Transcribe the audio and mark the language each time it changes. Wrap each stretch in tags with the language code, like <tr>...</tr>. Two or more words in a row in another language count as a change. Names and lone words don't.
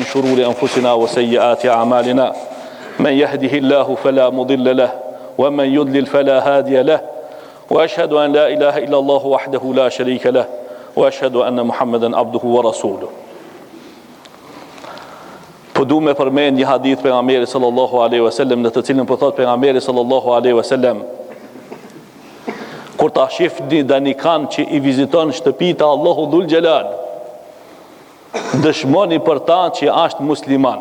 <ar>شرور أنفسنا وسيئات أعمالنا من يهده الله فلا مضل له ومن يضلل فلا هادي له وأشهد أن لا إله إلا الله وحده لا شريك له وأشهد أن محمدا عبده ورسوله.</ar> <sq>Po du me përmend një hadith pejgamberit</sq> <ar>صلى الله عليه وسلم,</ar> <sq>në të cilin po thot pejgamberi</sq> <ar>صلى الله عليه وسلم:</ar> <sq>kur ta shifni danikan që i viziton shtëpitë e Allahu Dhul Gjelal, dëshmoni për ta që është musliman.</sq>